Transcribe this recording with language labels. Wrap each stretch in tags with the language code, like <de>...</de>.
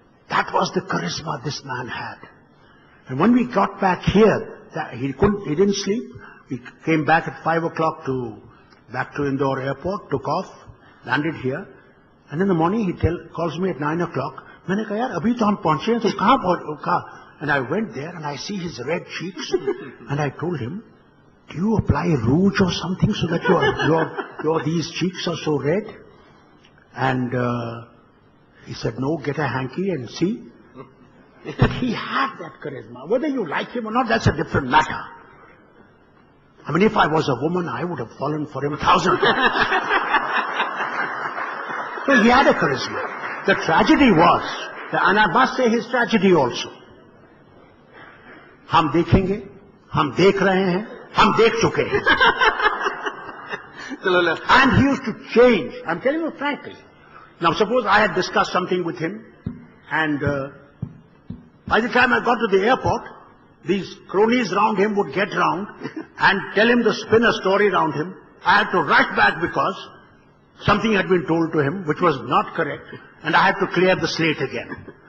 <en>That was the charisma this man had. And when we got back here, he didn't sleep. He came back at 5 o'clock back to Indore airport, took off, landed here. And in the morning he calls me at 9 o'clock.</en> <hi>मैंने कहा यार अभी तो हम पहुंचे हैं तो कहाँ पहुंचे?</hi> <en>And I went there and I see his red cheeks and I told him, do you apply rouge or something so that these cheeks are so red? And he said, no, get a hanky and see. But he had that charisma. Whether you like him or not, that's a different matter. I mean, if I was a woman, I would have fallen for him 1,000 times. So he had a charisma. The tragedy was, and I must say his tragedy also.</en> <hi>हम देखेंगे, हम देख रहे हैं, हम देख चुके हैं.</hi> <en>And he used to change. I'm telling you frankly. Now suppose I had discussed something with him, and by the time I got to the airport, these cronies round him would get round and tell him to spin a story round him. I had to rush back because something had been told to him which was not correct, and I had to clear the slate again.</en>